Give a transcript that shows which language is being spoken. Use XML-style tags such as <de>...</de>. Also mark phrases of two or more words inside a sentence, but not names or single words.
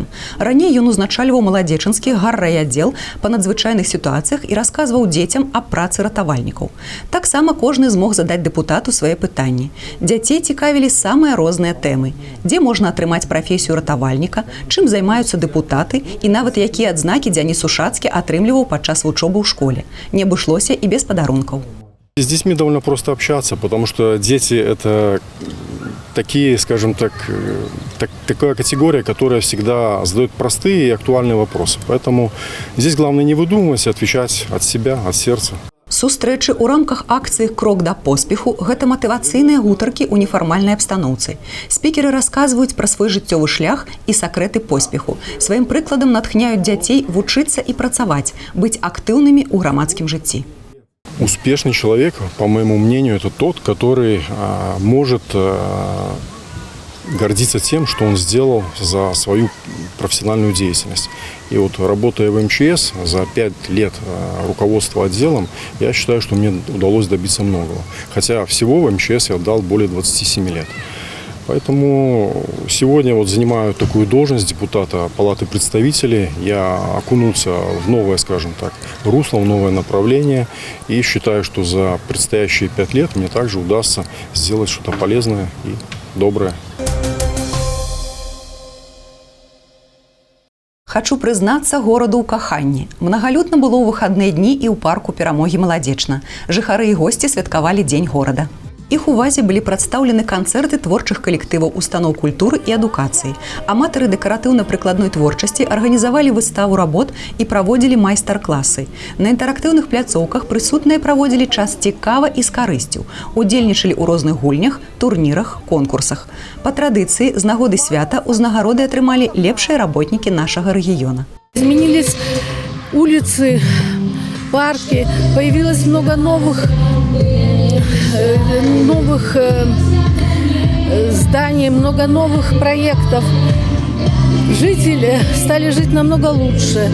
<be>Раней ён узначальваў маладзечанскі гаррайаддзел па надзвычайных сітуацыях і расказваў дзецям аб працы ратавальнікаў. Таксама кожны змог задаць дэпутату свае пытанні. Дзяцей цікавілі самыя розныя тэмы. Дзе можна атрымаць прафесію ратавальніка, чым займаюцца дэпутаты і нават якія адзнакі Дзяніс Ушацкі атрымліваў падчас вучобы ў школе. Не абышлося і без падарункаў.</be> <ru>С детьми довольно просто общаться, потому что дети – это такие, скажем так, такая категория, которая всегда задает простые и актуальные вопросы. Поэтому здесь главное не выдумывать, а отвечать от себя, от сердца.</ru> <be>Сустрэчы ў рамках акцыі «Крок да поспеху» – гэта матывацыйныя гутаркі ў нефармальнай абстаноўцы. Спікеры расказваюць пра свой жыццёвы шлях і сакрэты поспеху. Сваім прыкладам натхняюць дзяцей вучыцца і працаваць, быць актыўнымі ў грамадскім жыцці.</be> <ru>Успешный человек, по моему мнению, это тот, который может гордиться тем, что он сделал за свою профессиональную деятельность. И вот работая в МЧС за 5 лет руководства отделом, я считаю, что мне удалось добиться многого. Хотя всего в МЧС я отдал более 27 лет. Поэтому сегодня вот занимаю такую должность депутата Палаты представителей. Я окунулся в новое, скажем так, русло, в новое направление. И считаю, что за предстоящие 5 лет мне также удастся сделать что-то полезное и доброе.</ru> <be>Хачу прызнацца гораду ў каханні. Мнагалюдна было ў выхадныя дні і ў парку Перамогі Маладзечна. Жыхары і госці святкавалі дзень горада. Іх увазе былі прадстаўлены канцэрты творчых калектываў устаноў культуры і адукацыі. Аматары дэкаратыўна-прыкладной творчасці арганізавалі выставу работ і праводзілі майстар-класы. На інтэрактыўных пляцоўках прысутныя праводзілі час цікава і з карысцю. Удзельнічалі ў розных гульнях, турнірах, конкурсах. Па традыцыі, з нагоды свята ўзнагароды атрымалі лепшыя работнікі нашага рэгіёна.</be> <ru>Изменились улицы, парки, появилось много новых зданий, много новых проектов. Жители стали жить намного лучше.</ru>